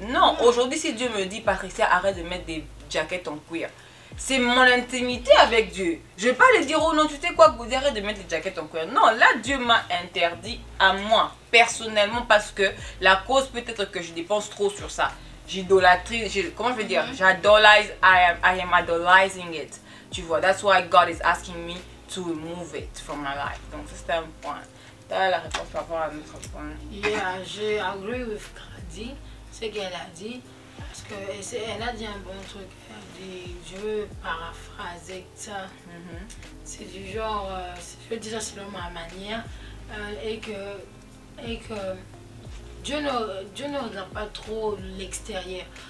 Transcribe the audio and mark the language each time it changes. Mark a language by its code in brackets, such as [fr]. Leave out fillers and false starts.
[fr] Non, aujourd'hui, si Dieu me dit, Patricia, arrête de mettre des jaquettes en cuir, c'est mon intimité avec Dieu. Je ne vais pas lui dire, oh non, tu sais quoi, Gaudi, arrête de mettre les jaquettes en cuir. Non, là, Dieu m'a interdit à moi, personnellement, parce que la cause peut-être que je dépense trop sur ça. J'idolâtrie, comment je veux dire, j'idolise, [en] I am idolizing it. [fr] Tu vois, [en] that's why God is asking me to remove it from my life. [fr] Donc, ça, c'était un point. T'as la réponse par rapport à notre point. [en] Yeah, [fr] je [en] agree with [fr] Grady, ce qu'elle a dit, parce qu'elle a dit un bon truc. Elle dit, je veux paraphraser ça. C'est du genre, je veux dire ça selon ma manière, et que Dieu ne regarde pas trop l'extérieur.